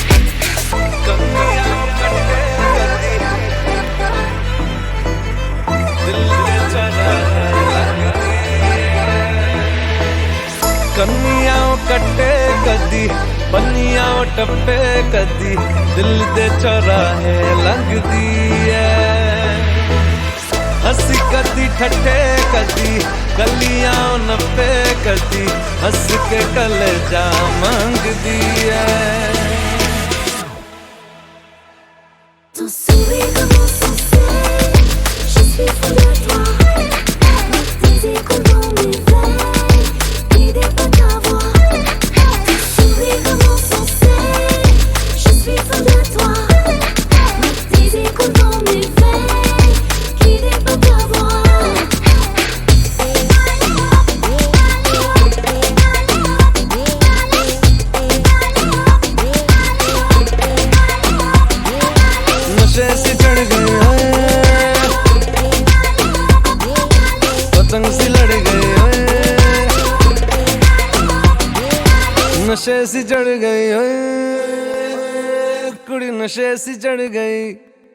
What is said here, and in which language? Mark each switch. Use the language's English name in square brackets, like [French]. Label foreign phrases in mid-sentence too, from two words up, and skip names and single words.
[Punjabi] ਕੰਨੀਆਓ ਕੱਟੇ ਕਦੀ, ਬਣੀਆਓ ਟੱਪੇ ਕਦੀ, ਦਿਲ ਦੇ ਚੌਰਾਹੇ ਲਗਦੀ ਹੈ। ਹਾਸੀ ਕਦੀ ਠੱਠੇ ਕਦੀ, ਕਲੀਆਓ ਨੱਪੇ ਕਦੀ, ਹੱਸ ਕੇ ਕਲੇਜਾ ਮੰਗਦੀ ਹੈ। [French] Ton sourire commence sans cesse, je suis fou de toi. Tes échos dans mes veines, guidés par ta voix. Ton sourire commence sans cesse, je suis fou de toi. Tes échos dans mes veines, guidés par ta voix. [Punjabi] ਨਸ਼ੇ ਸੀ ਚੜ੍ਹ ਗਈ ਓਏ, ਪਤੰਗ ਸੀ ਲੜ ਗਈ ਓਏ, ਨਸ਼ੇ ਸੀ ਚੜ੍ਹ ਗਈ ਓਏ ਕੁੜੀ, ਨਸ਼ੇ ਸੀ ਚੜ੍ਹ ਗਈ।